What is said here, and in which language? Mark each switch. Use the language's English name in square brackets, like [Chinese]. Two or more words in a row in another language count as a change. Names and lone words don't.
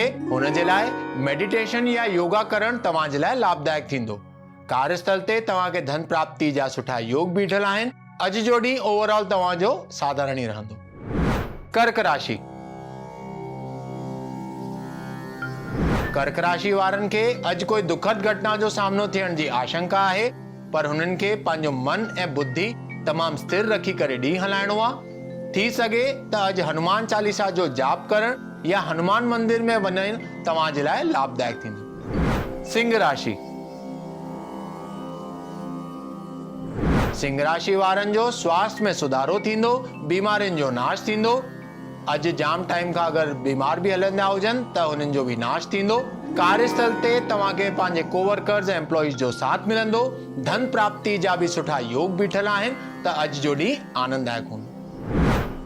[Sindhi] हुन जे लाइ मेडिटेशन या योगा करण तव्हां जे लाइ लाभदायक थींदो। कार्यस्थल ते तव्हांखे धन प्राप्ति जा सुठा योग बीठल आहिनि। अॼु जो ॾींहुं ओवरऑल तव्हांजो साधारण ई रहंदो। कर्क राशि। कर्क राशि वारनि खे अॼु कोई दुखद घटना जो सामनो थियण जी आशंका आहे, पर हुननि खे पंहिंजो मन ऐं बुद्धि तमामु स्थिर रखी करे ॾींहुं हलाइणो आहे। थी सघे त अॼु हनुमान चालीसा जो जाप करण या हनुमान मंदिर में वञण तव्हां जे लाइ लाभदायक थींदो। सिंह राशि। सिंह राशि वारनि जो स्वास्थ्य में सुधारो थींदो। बीमारियुनि जो नाश थींदो। अॼु जाम टाइम खां अगरि बीमार बि हलंदा हुजनि त हुननि जो बि नाश थींदो। कार्यस्थल ते तव्हांखे पंहिंजे कोवर्कर्स ऐं एम्प्लॉइज़ जो साथ मिलंदो। धन प्राप्ति जा बि सुठा योग बीठल आहिनि त अॼु जो ॾींहुं आनंददायक हूंदो।